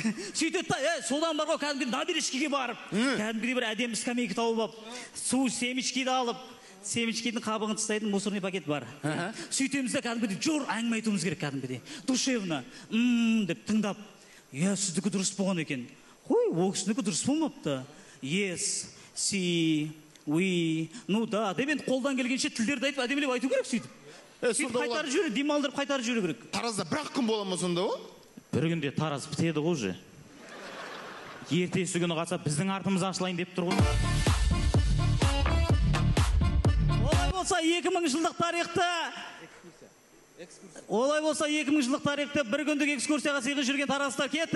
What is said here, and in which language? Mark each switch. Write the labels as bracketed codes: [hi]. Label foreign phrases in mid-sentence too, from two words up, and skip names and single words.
[kk] Сөйтеді, содан бар ғой, кәдімгі набережкеге барып, кәдімгідей бір әдемі скамейка тауып алып, су семечкиді алып, семечкидің қабығын тастайтын мусорный пакет бар. Сөйтеміз де кәдімгідей жор әңгіме айтуымыз керек кәдімгідей. Душевно, деп тыңдап, сіздікі дұрыс болған екен. Қой, ол кісінікі дұрыс болмапты. [en] Yes, see, we, [ru] ну да, [kk] деп енді қолдан келгенше тілдерді айтып, әдемелеп айту керек сөйтіп. Сөйтіп қайтарып жүру, демалдырып қайтарып жүру керек. Таразда бір-ақ күн бола ма сонда о? Бір күнде Тараз бітеді ғой уже. Ертесі күні қалса біздің артымыз ашылайын деп тұр ғой. Олай болса 2000 жылдық тарихты бір күндік экскурсияға сыйғы жүрген тараздар кетті.